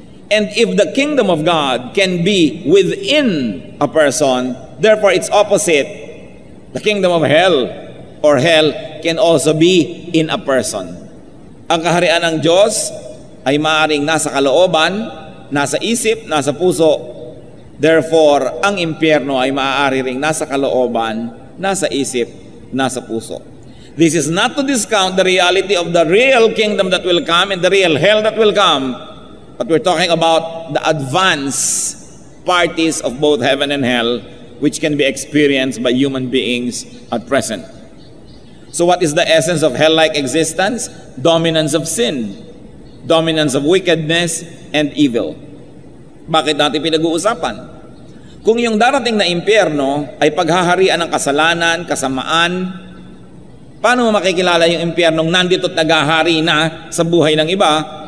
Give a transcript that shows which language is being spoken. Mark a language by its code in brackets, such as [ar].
[en] And if the kingdom of God can be within a person, therefore its opposite, the kingdom of hell or hell can also be in a person. [tl] Ang kaharian ng Diyos ay maaaring nasa kalooban, nasa isip, nasa puso. Therefore, ang impyerno ay maaari ring nasa kalooban, nasa isip, nasa puso. [en] This is not to discount the reality of the real kingdom that will come and the real hell that will come, but we're talking about the advanced parties of both heaven and hell, which can be experienced by human beings at present. So what is the essence of hell-like existence? Dominance of sin, dominance of wickedness and evil. [tl] Bakit natin pinag-uusapan? Kung yung darating na impyerno ay paghaharian ng kasalanan, kasamaan, paano mo makikilala yung impyernong nandito at naghahari na sa buhay ng iba?